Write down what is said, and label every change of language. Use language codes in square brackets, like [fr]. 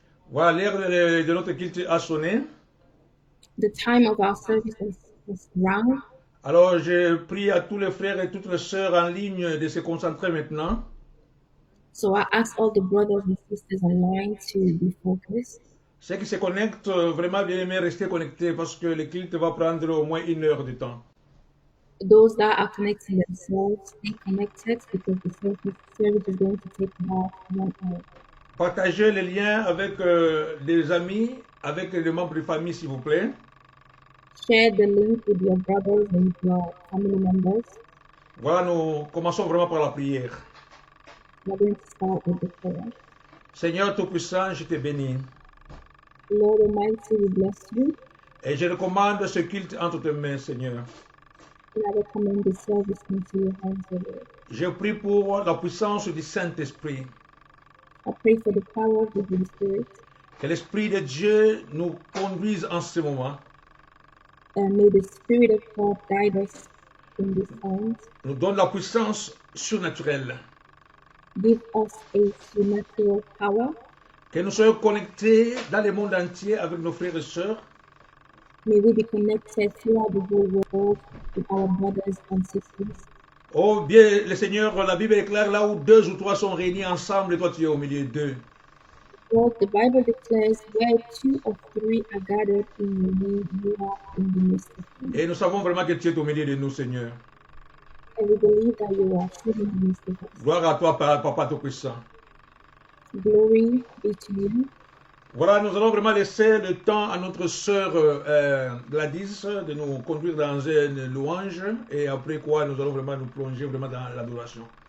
[fr] Voilà, l'heure de notre culte a sonné. [en] The time of our service is round. [fr] Alors, je prie à tous les frères et toutes les sœurs en ligne de se concentrer maintenant. [en] So I ask all the brothers and sisters online to be focused. [fr] Ceux qui se connectent, vraiment bien aimé rester connectés parce que le culte va prendre au moins 1 heure de temps. [en] Those that are connecting themselves, stay connected because the service is going to take about 1 hour. [fr] Partagez les liens avec des amis, avec les membres de famille, s'il vous plaît. [en] Share the link with your brothers and your family members. [fr] Voilà, nous commençons vraiment par la prière. [en] We're going to start with the prayer. [fr] Seigneur Tout-Puissant, je te bénis. [en] Lord Almighty, we bless you. [fr] Et je recommande ce culte entre tes mains, Seigneur. [en] And I recommend the service into your hands, O Lord. [fr] Je prie pour la puissance du Saint-Esprit. [en] I pray for the power of the Holy Spirit. [fr] Que l'Esprit de Dieu nous conduise en ce moment. [en] And may the Spirit of God guide us in these times. [fr] Nous donne la puissance surnaturelle. [en] Give us a supernatural power. [fr] Que nous soyons connectés dans le monde entier avec nos frères et sœurs. [en] May we be connected throughout the whole world with our brothers and sisters. [fr] Oh bien, le Seigneur, la Bible est claire, là où 2 ou 3 sont réunis ensemble, et toi tu es au milieu d'eux. [en] Lord, the Bible declares where 2 or 3 are gathered in your name, you are in the midst of them. [fr] Et nous savons vraiment que tu es au milieu de nous, Seigneur. [en] And we believe that you are truly in the midst of us. [fr] Gloire à toi, Papa Tout-Puissant. [en] Glory be to you. [fr] Voilà, nous allons vraiment laisser le temps à notre sœur Gladys de nous conduire dans une louange et après quoi nous allons vraiment nous plonger vraiment dans l'adoration.